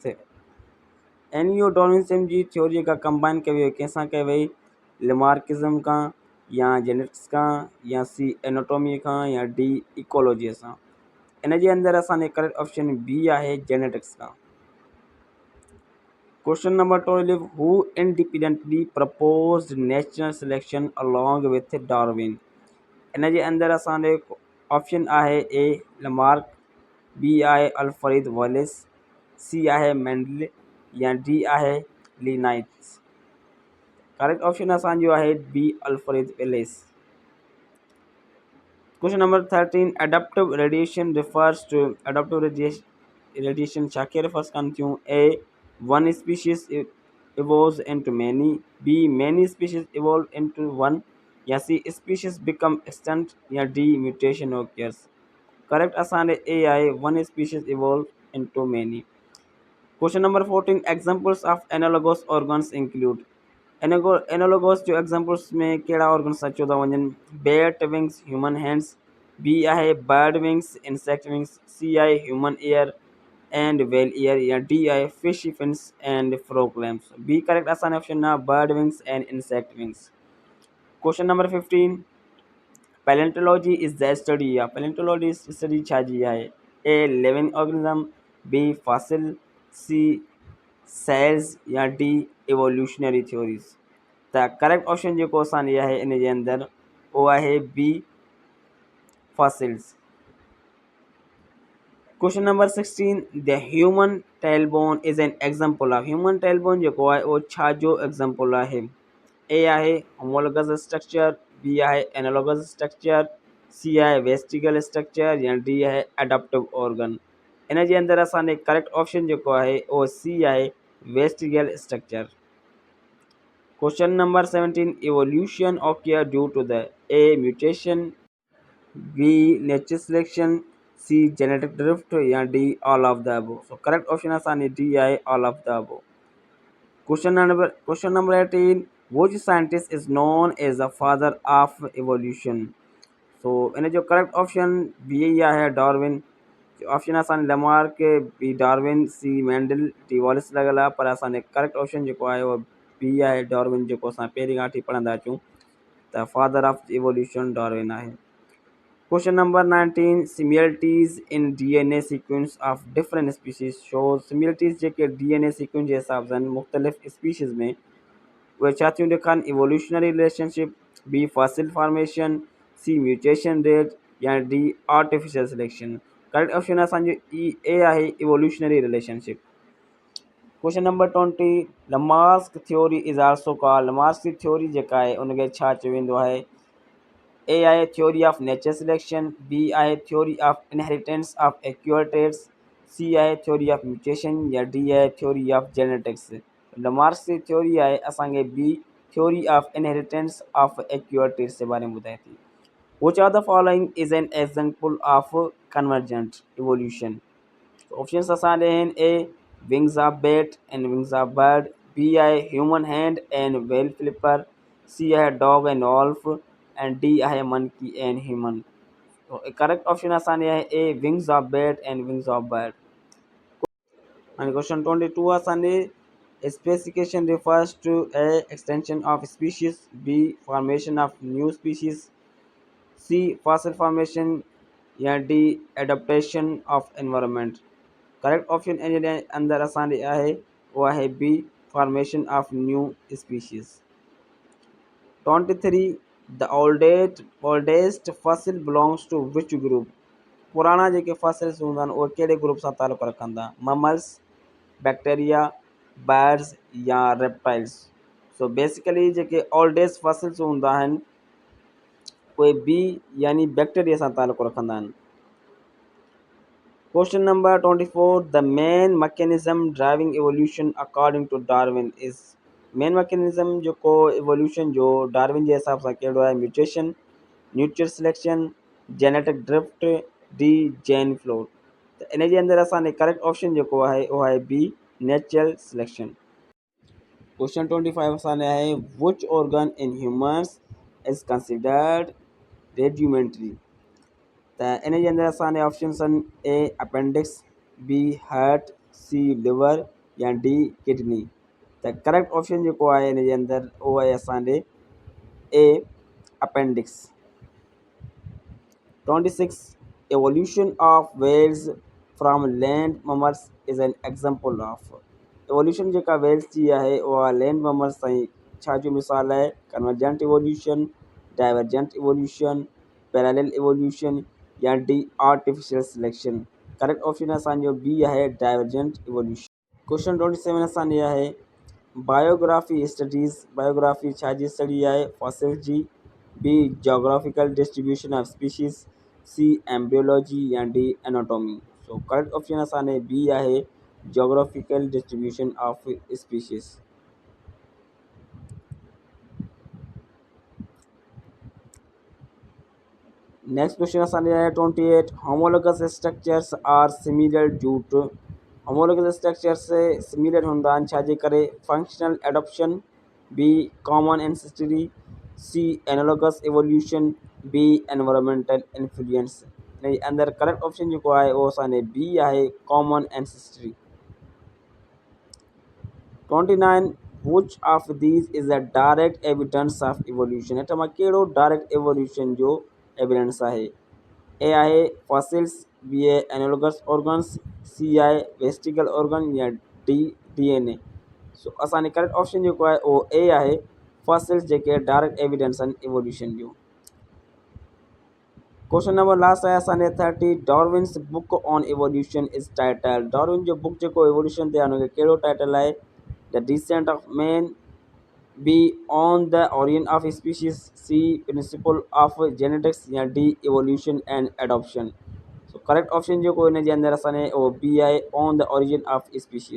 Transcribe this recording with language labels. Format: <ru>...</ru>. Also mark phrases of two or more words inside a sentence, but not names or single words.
<sd>एनियो डार्विनिज्म जी थ्योरी जेका कंबाइन कई वई कंहिंसां कई वई? लिमार्किज़म खां या जेनेटिक्स खां या सी एनाटॉमी खां या डी इकोलॉजीअ सां। इन जे अंदरि असांजे</sd> <en>correct option</en> <sd>बी आहे जेनेटिक्स खां।</sd> <en>Question number 12 who independently proposed natural selection along with Darwin.</en> <sd>इन जे अंदरि असांजे ऑप्शन आहे ए लमार्क, बी आहे अल्फ्रेड वेलिस, सी आहे मेंडल या डी आहे लिनाइट्स।</sd> <en>correct option</en> <sd>असांजो आहे बी अल्फ्रेड वेलिस।</sd> <en>Question number 13 adaptive radiation refers to. adaptive radiation</en> <sd>छा खे रिफर्स कनि थियूं?</sd> <en>A one species evolves into many, B many species evolve into one या C species become extinct या D mutation occurs. करेक्ट असांजे ए आहे one species evolve into many. Question number 14 examples of analogous organs include.</en> <sd>एनालॉगस जो एग्जांपल्स में कहिड़ा ऑर्गन अचो था वञनि?</sd> <en>bat wings, human hands, B आहे bird wings, insect wings, C आहे human ear and whale ear, या डी आहे fish fins and frog limbs. B correct असांजो ऑप्शन आहे bird wings and insect wings. Question number 15, palaeontology is the study, या palaeontology study</en> <sd>छा जी आहे?</sd> <en>A living organism, B fossil, C cells, या D evolutionary theories.</en> <sd>त</sd> <en>correct option</en> <sd>जेको असांजी आहे इन जे अंदरि उहो आहे</sd> <en>B fossils. Question number 16, the human tailbone is an example of, human tailbone</en> <sd>जेको आहे उहो छा जो एग्जांपल आहे?</sd> <en>ए आहे homologous structure, B आहे analogous structure, C आहे vestigial structure, या डी आहे adaptive organ.</en> <sd>इन जे अंदरि असांजे</sd> <en>correct option</en> <sd>जेको आहे उहो सी आहे</sd> <en>vestigial structure. Question number 17, evolution occur due to the A mutation, B natural selection, C genetic drift, या D all of the above। so correct option</en> <sd>असांजी D आहे</sd> <en>all of the above। question number 18, which scientist is known as the father of evolution?</en> <sd>so इन जो</sd> <en>correct option B</en> <sd>ई आहे डार्विन। ऑप्शन असांजे लमार्क, बी डार्विन, सी मैंडल, डी वॉलिस लॻल आहे, पर असांजे</sd> <en>correct option</en> <sd>जेको आहे उहो बी आहे डार्विन, जेको असां पहिरीं खां वठी पढ़ंदा अचूं त</sd> <en>father of evolution</en> <sd>डार्विन आहे।</sd> <en>Question number 19, similarities in DNA sequence of different species show, similarities जेके DNA sequence</en> <sd>जे हिसाब सां मुख़्तलिफ़ स्पीशीज़ में उहे छा थियूं ॾेखारनि?</sd> <en>evolutionary relationship, B fossil formation, C mutation rate, या D artificial selection. correct option असांजो ई ए आहे evolutionary relationship. Question number 20, Lamarck theory is also called,</en> <sd>लमार्क जी थ्योरी जेका आहे उनखे छा चयो वेंदो आहे?</sd> <en>ए आहे theory of nature selection, B आहे theory of inheritance of acquire traits, C आहे theory of mutation, या डी आहे theory of genetics.</en> <sd>लमार्क जी थ्योरी आहे असांखे</sd> <en>B theory of inheritance of acquire traits</en> <sd>जे बारे में ॿुधाए थी।</sd> <en>Which of the following is an example of convergent evolution? Options</en> <sd>असांजे आहिनि</sd> <en>ए wings of bat and wings of bird, B आहे human hand and whale flipper, C आहे dog and wolf, and D आहे monkey and human। so correct option</en> <sd>असांजे आहे</sd> <en>ए wings of bat and wings of bird। and question 22 असांजे specification refers to A extension of species, B formation of new species, C fossil formation, या D adaptation of environment. correct option</en> <sd>इन जे अंदरि असांजे आहे उहो आहे</sd> <en>B formation of new species. 23, the oldest fossil belongs to which group,</en> <sd>पुराणा जेके फॉसिल्स हूंदा आहिनि उहे कहिड़े ग्रुप सां तालुक़ु रखंदा? ममल्स,</sd> <en>bacteria, birds, या रेप्टाइल्स। so basically</en> <sd>जेके</sd> <en>oldest fossils</en> <sd>हूंदा आहिनि उहे बी यानी बैक्टीरिया सां तालुक़ु रखंदा आहिनि।</sd> <en>Question number 24, the main mechanism driving evolution according to Darwin is, main mechanism</en> <sd>जेको इवोल्यूशन जो डार्विन जे हिसाब सां कहिड़ो आहे?</sd> <en>mutation, neutral selection, genetic drift, D gene flow.</en> <sd>त इन जे अंदरि असांजे</sd> <en>correct option</en> <sd>जेको आहे उहो आहे</sd> <en>B natural selection. Question 25</en> <sd>असांजे आहे</sd> <en>which organ in humans is considered rudimentary.</en> <sd>त इन जे अंदरि असांजे ऑप्शन्स आहिनि</sd> <en>A appendix, B heart, C liver, या D kidney.</en> <sd>त</sd> <en>correct option</en> <sd>जेको आहे इन जे अंदरि उहो आहे असांजे</sd> <en>A appendix.</en> <sd>26,</sd> <en>evolution of whales from land mammals is an example of, evolution जेका whales</en> <sd>जी आहे उहा</sd> <en>land mammals</en> <sd>ताईं छा जो मिसाल आहे?</sd> <en>convergent evolution, divergent evolution, parallel evolution, या D artificial selection. correct option असांजो बी आहे divergent evolution. Question 27</en> <sd>असांजी आहे</sd> <en>biography studies,</en> <sd>बायोग्राफी छा जी स्टडी आहे?</sd> <en>फॉसिल्स जी, B geographical distribution of species, C embryology, या D anatomy. so correct option</en> <sd>असांजे बी आहे</sd> <en>geographical distribution of species. next question</en> <sd>असांजे आहे</sd> <en>28, homologous structures are similar due to, homologous structures similar</en> <sd>हूंदा आहिनि छा जे करे?</sd> <en>functional adoption, B. Common ancestry. C. Analogous evolution. B. Environmental influence.</en> <sd>नहीं अंदर</sd> <en>correct option</en> <hi>जो है वो</hi> <sd>साने बी आहे</sd> <en>common ancestry 29 which of these is a direct evidence of evolution</en> <sd>हेठ मां कहिड़ो</sd> <en>direct evolution जो एविडेंस आहे ए आहे fossils B आहे analogous organs C आहे vestigial organ या D DNA so असांजो correct option</en> <sd>जेको आहे उहो</sd> <en>ए आहे फॉसिल्स जेके direct evidence</en> <sd>आहिनि एवोल्यूशन जूं</sd> <en>question number last</en> <sd>आहे असांजे</sd> <en>30 Darwin's book on evolution is title</en> <sd>डार्विन जो बुक जेको एवोल्यूशन ते आहे हुनखे कहिड़ो टाइटल आहे</sd> <en>The Descent of Man B On the Origin of Species C principle of genetics या D evolution and adoption so correct option</en> <sd>जेको हिन जे अंदरि असांजे उहो बी आहे</sd> <en>On the Origin of Species</en>